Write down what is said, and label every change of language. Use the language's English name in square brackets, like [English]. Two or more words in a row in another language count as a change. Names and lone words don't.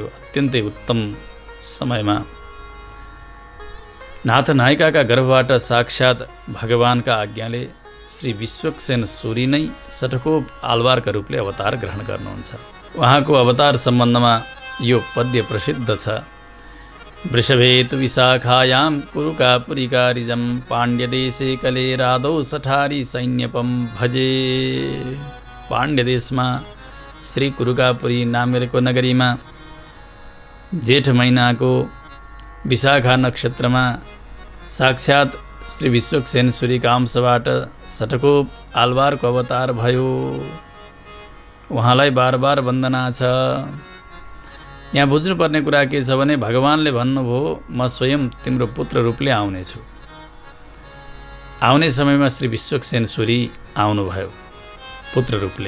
[Nepali] अत्यन्तै उत्तम समयमा नाथ नायिकाका गर्भबाट साक्षात् भगवानका आज्ञाले श्री विश्वक्सेन सूरी नै सटकोप आलवारका रूपले अवतार ग्रहण गर्नुहुन्छ। उहाँको अवतार सम्बन्धमा यो पद्य प्रसिद्ध छ। [Sanskrit] वृषभेतु विशाखायां कुरुकापुरिकारिजं पाण्ड्यदेशे कले राधौ सठारी सैन्यपम भजे। [Nepali] पाण्ड्य देशमा श्री कुरुकापुरी नामेको नगरीमा जेठ महिनाको विशाखा नक्षत्रमा साक्षात् श्री विश्वक्सेन सूरीका अंशबाट सटकोप आलवारको अवतार भयो। उहाँलाई बार बार वन्दना छ। यहाँ बुझ्नुपर्ने कुरा के छ भने भगवानले भन्नुभयो, म स्वयं तिम्रो पुत्र रूपले आउनेछु। आउने समयमा श्री विश्वक्सेन सूरी आउनुभयो पुत्र रूपले।